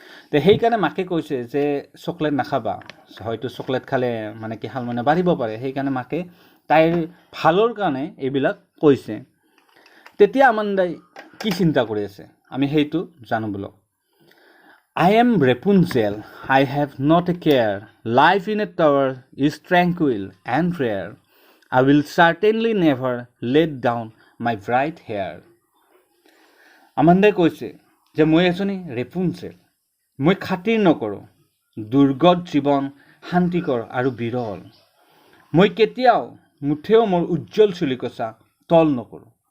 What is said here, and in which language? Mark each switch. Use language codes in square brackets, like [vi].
[as] তো সেইকাৰণে মাকে কৈছে যে চকলেট নাখাবা, হয়তো চকলেট খালে মানে কি শালমইনা বাঢ়িব পাৰে। সেইকাৰণে মাকে তাইৰ ভালৰ কাৰণে এইবিলাক কৈছে। তেতিয়া আমাণ্ডাই কি চিন্তা কৰি আছে আমি সেইটো জানো বলক। [en] I am Rapunzel, I have not a care, life in a tower is tranquil and rare, I will certainly never let down my bright hair. [as] আমাণ্ডাই কৈছে যে মই এজনী ৰেপুঞ্জেল, মই খাতিৰ নকৰোঁ দুৰ্গত জীৱন শান্তিকৰ আৰু বিৰল, মই কেতিয়াও মুঠেও মোৰ উজ্জ্বল চুলিকচা তল নকৰোঁ।